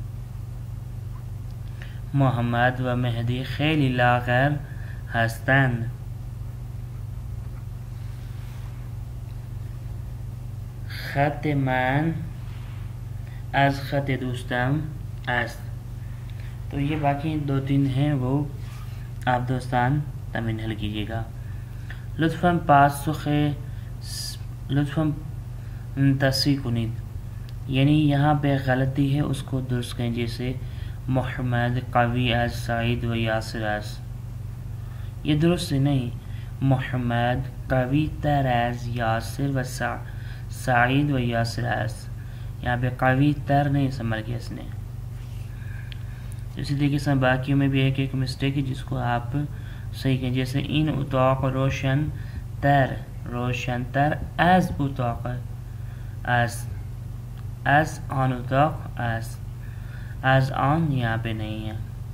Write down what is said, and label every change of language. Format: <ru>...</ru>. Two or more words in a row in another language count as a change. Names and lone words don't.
<fa>محمد و مهدی خیلی لاغر هستند. خط من از خط دوستم است.</fa> <ur>تو یہ باقی دو تین ہیں، وہ آپ دوستان تمہیں حل کیجیے گا.</ur> <fa>لطفاً لطفاً تصحیح کنید،</fa> <ur>یعنی یہاں پہ غلطی ہے اس کو درست کریں.</ur> <fa>جیسے محمد قوی از سعید و یاسر است.</fa> <ur>یہ درست نہیں.</ur> <fa>محمد قوی تر از یاسر و سعید و یاسر است.</fa> <ur>یہاں پہ</ur> <fa>قوی تر</fa> <ur>نہیں سمجھ گیا اس نے. اسی طریقے سے باقیوں میں بھی ایک مسٹیک ہے جس کو آپ صحیح کریں.</ur> <fa>جیسے این اتاق روشن تر از اتاق از آن اتاق از آن</fa> <ur>یہاں پہ نہیں ہے.</ur>